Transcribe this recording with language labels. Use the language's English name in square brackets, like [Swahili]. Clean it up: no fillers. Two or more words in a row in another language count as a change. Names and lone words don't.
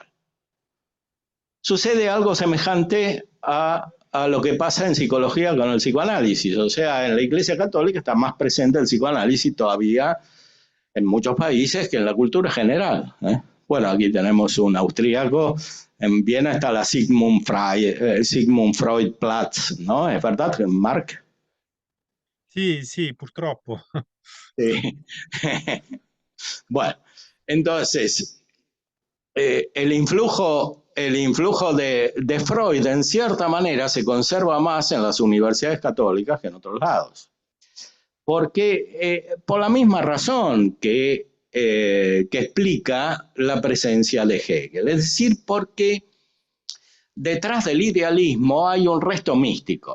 [Spanish] Sucede algo semejante a lo que pasa en psicología con el psicoanálisis. O sea, en la Iglesia Católica está más presente el psicoanálisis todavía en muchos países que en la cultura general. Bueno, aquí tenemos un austríaco, en Viena está la Sigmund Freud Platz, ¿no? ¿Es verdad, Mark? [Italian] Sì, sì, purtroppo. [Spanish] Sí. Bueno, entonces, el influjo de Freud en cierta manera se conserva más en las universidades católicas que en otros lados. Porque por la misma razón que explica la presencia de Hegel, es decir, porque detrás del idealismo hay un resto místico.